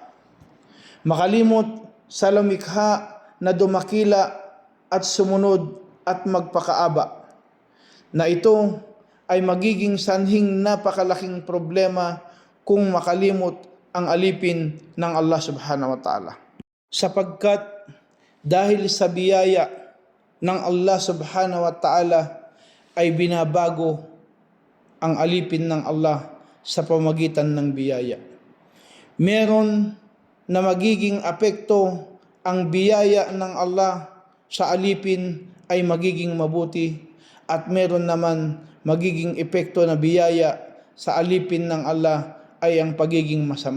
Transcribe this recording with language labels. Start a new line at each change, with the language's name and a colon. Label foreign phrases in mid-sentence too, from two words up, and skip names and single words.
Filipino: Makalimot sa lumikha na dumakila at sumunod at magpakaaba, na ito ay magiging sanhing napakalaking problema kung makalimot ang alipin ng Allah
Arabic: سبحانه وتعالى.
Filipino: Sapagkat dahil sa biyaya ng Allah
Arabic: سبحانه وتعالى
Filipino: ay binabago ang alipin ng Allah sa pamagitan ng biyaya. Meron na magiging apekto ang biyaya ng Allah sa alipin ay magiging mabuti, at meron naman magiging epekto na biyaya sa alipin ng Allah ay ang pagiging masama.